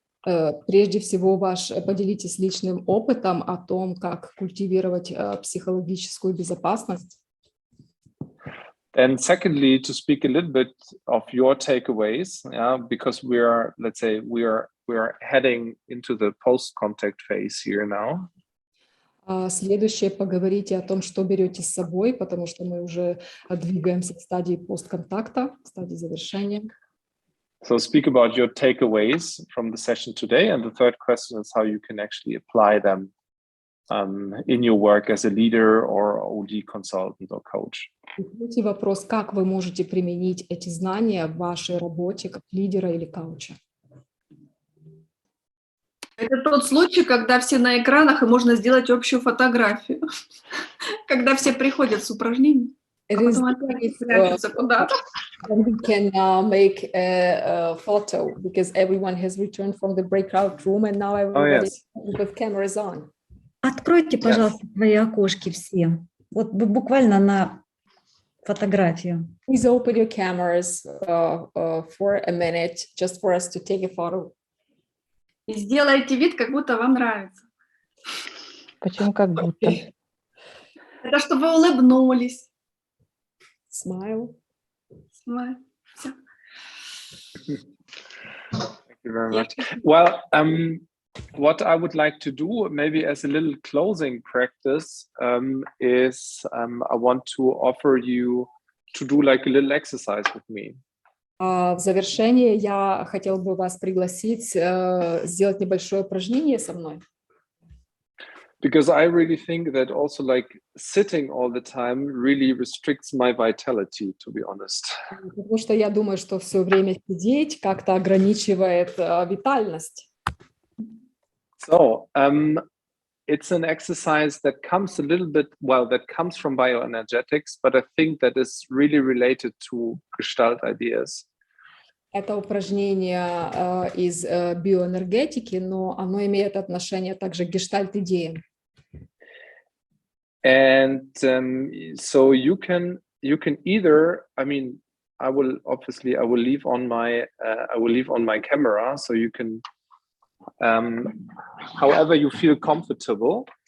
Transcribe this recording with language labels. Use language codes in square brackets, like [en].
[ru] Прежде всего, поделитесь личным опытом о том, как культивировать психологическую безопасность. [en] And secondly, to speak a little bit of your takeaways, because we are heading into the post-contact phase here now. [ru] Следующее, поговорите о том, что берете с собой, потому что мы уже двигаемся к стадии постконтакта, к стадии завершения. [en] So speak about your takeaways from the session today. And the third question is how you can actually apply them in your work as a leader or OD consultant or coach. [ru] Третий вопрос, как вы можете применить эти знания в вашей работе как лидера или коуча? Это тот случай, когда все на экранах, и можно сделать общую фотографию. Когда все приходят с упражнений, а потом опять прячутся куда-то. [en] Then we can make a photo because everyone has returned from the breakout room and now everybody with cameras on. [ru] Откройте, пожалуйста, свои окошки все. Вот буквально на фотографию. [en] Please open your cameras for a minute, just for us to take a photo. [ru] И сделайте вид, как будто вам нравится. Почему как будто? Это чтобы вы улыбнулись. [en] Smile. [ru] Всё. [en] Thank you very much. Well, what I would like to do, maybe as a little closing practice, is I want to offer you to do like a little exercise with me. [ru] В завершение я хотела бы вас пригласить сделать небольшое упражнение со мной. [en] Because I really think that also like sitting all the time really restricts my vitality, to be honest. [ru] Потому что я думаю, что все время сидеть как-то ограничивает витальность. [en] So it's an exercise that comes a little bit, well, that comes from bioenergetics, but I think that is really related to gestalt ideas. [ru] Это упражнение из биоэнергетики, но оно имеет отношение также к гештальт-идеям. [en] And so you can either, I mean, I will leave on my camera, so you can, however you feel comfortable.